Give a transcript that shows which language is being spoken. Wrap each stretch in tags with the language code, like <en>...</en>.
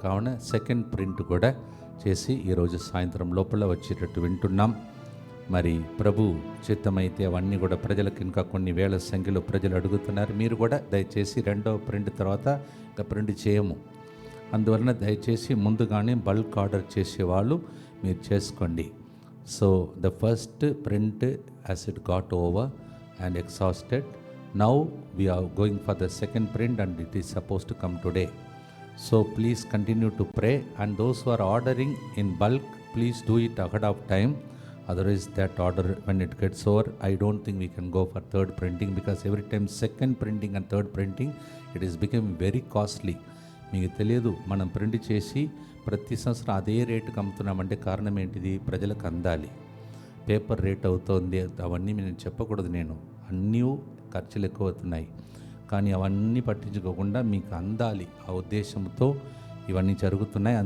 <te>కావున second print కూడా చేసి ఈరోజు సాయంత్రం లోపల వచ్చేటట్టు వింటున్నాం. మరి ప్రభు చిత్తమైతే అవన్నీ కూడా ప్రజలకు ఇంకా కొన్ని వేల సంఖ్యలో ప్రజలు అడుగుతున్నారు. మీరు కూడా దయచేసి రెండవ ప్రింట్ తర్వాత ఇంకా ప్రింట్ చేయము. అందువలన దయచేసి ముందుగానే బల్క్ ఆర్డర్ చేసేవాళ్ళు మీరు చేసుకోండి.</te> <en>So the first print as it got over and exhausted, now we are going for the second print and it is supposed to come today. So please continue to pray, and those who are ordering in bulk, please do it ahead of time. Otherwise that order, when it gets over, I don't think we can go for third printing, because every time second printing and third printing, it is becoming very costly.</en> <te>మీకు తెలియదు, మనం print చేసి ప్రతి సంవత్సరం అదే రేటుకి అమ్ముతున్నామంటే కారణం ఏంటిది? ప్రజలకు అందాలి. పేపర్ రేట్ అవుతోంది, అవన్నీ నేను చెప్పకూడదు. నేను అన్నీ ఖర్చులు ఎక్కువ అవుతున్నాయి, కానీ అవన్నీ పట్టించుకోకుండా మీకు అందాలి ఆ ఉద్దేశంతో ఇవన్నీ జరుగుతున్నాయి.</te>